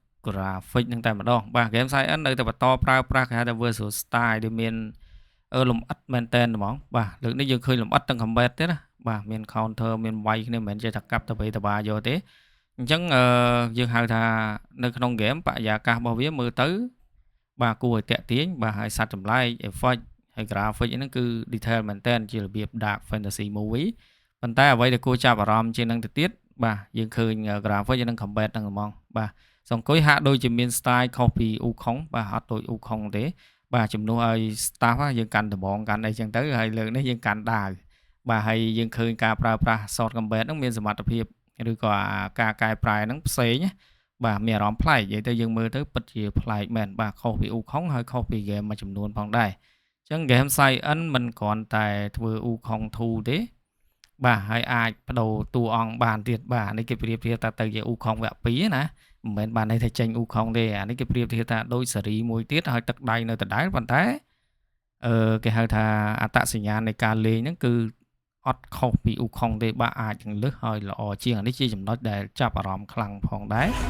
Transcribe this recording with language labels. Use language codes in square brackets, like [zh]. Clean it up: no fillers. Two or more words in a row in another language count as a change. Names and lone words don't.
[km] graphic ហ្នឹងតែម្ដងបាទ game science នៅតែបន្តប្រើប្រាស់គេហៅថា [en] visual style [km] ដែលមានលម្អិតមែនតើហ្មងបាទលើកនេះយើងឃើញលម្អិតទាំង combat ទៀតណាបាទមាន counter មានវាយគ្នាមិនមែនចេះតែកាប់ទៅបីតបាយកទេអញ្ចឹងយើងហៅថានៅក្នុង game បរិយាកាសរបស់វាមើលទៅបាទគួរឲ្យតាក់ទាញបាទ ហើយសត្វចម្លែក effect ហើយ graphic ហ្នឹងគឺ detail មែនតើជារបៀប [en] dark fantasy movie [km] ប៉ុន្តែអ្វីដែលគួរចាប់អារម្មណ៍ជាងនឹងទៅទៀតបាទយើងឃើញ graphic និង combat ហ្នឹងហ្មងបាទសង្គយហាក់ដូចជាមាន style ខុសពីអ៊ូខុងបាទអត់ដូចអ៊ូខុង ទេបាទជំនួសឲ្យ staff យើងកាន់ដបងកាន់អីចឹងទៅហើយលើកនេះយើងកាន់ដាវបាទហើយយើងឃើញការប្រើប្រាស់ [en] short combat [km] ហ្នឹងមានសមត្ថភាពឬក៏ការកែប្រែ ហ្នឹងផ្សេងបាទមានអារម្មណ៍ប្លែកនិយាយទៅយើងមើលទៅពិតជាប្លែកមែនបាទខុសពីអ៊ូខុងហើយខុសពី game មួយចំនួនផងដែរអញ្ចឹង game Science មិន គ្រាន់តែធ្វើអ៊ូខុង2ទេបាទហើយអាចបដូរតួអង្គបានទៀតបាទនេះគេប្រៀបធៀបថាទៅជាអ៊ូខុងវគ្គ2ណាមិនមែនបានន័យថាចេញអ៊ូខុងទេអានេះគេប្រៀបធៀបថាដូចស៊េរីមួយទៀតហើយទឹកដៃនៅដដែលប៉ុន្តែគេហៅថាអត្តសញ្ញាណនៃការលេងហ្នឹងគឺអត់ខុសពីអ៊ូខុងទេបាទអាចនឹងលើសឲ្យល្អជាងអានេះជាចំណុចដែលចាប់អារម្មណ៍ខ្លាំងផងដែរ